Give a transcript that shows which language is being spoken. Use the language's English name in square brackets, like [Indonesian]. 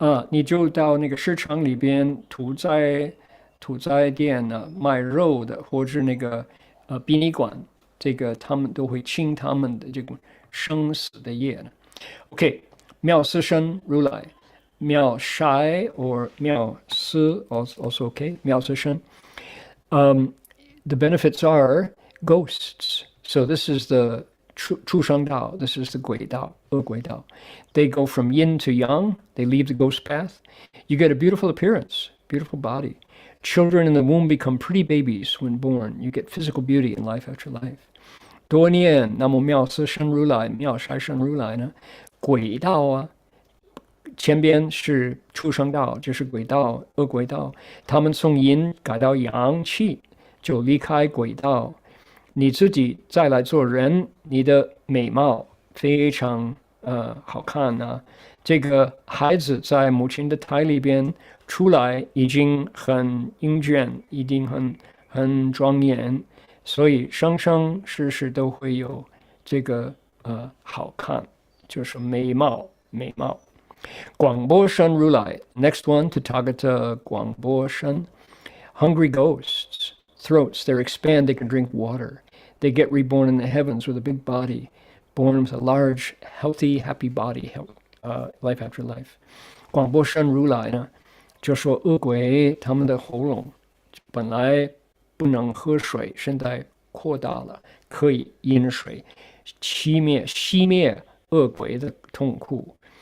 [Chinese] 你就到那个市场里边屠宰店呢，卖肉的，或者那个殡仪馆，这个他们都会清他们的这个生死的业呢。 OK， 妙思生如来，妙筛 or 妙思 [English] also okay， [Chinese] 妙思生。 [English] The benefits are ghosts. So this is the 畜生道, this is the 鬼道, 恶鬼道. They go from yin to yang, they leave the ghost path. You get a beautiful appearance, beautiful body. Children in the womb become pretty babies when born. You get physical beauty in life after life. [Chinese] 多念南无妙思生如来，妙筛生如来呢，鬼道前边是畜生道，就是鬼道、恶鬼道，他们从阴改到阳气，就离开鬼道。你自己再来做人，你的美貌非常好看啊。这个孩子在母亲的胎里边出来，已经很英俊，一定很庄严，所以生生世世都会有这个好看，就是美貌。 [English] 广波生如来 ，next one Tathagata 广波生 ，hungry ghosts. Throats, they expand, they can drink water. They get reborn in the heavens with a big body, born with a large, healthy, happy body, life after life. [Chinese] 广波生如来呢，就说恶鬼他们的喉咙本来不能喝水，现在扩大了，可以饮水，熄灭恶鬼的痛苦。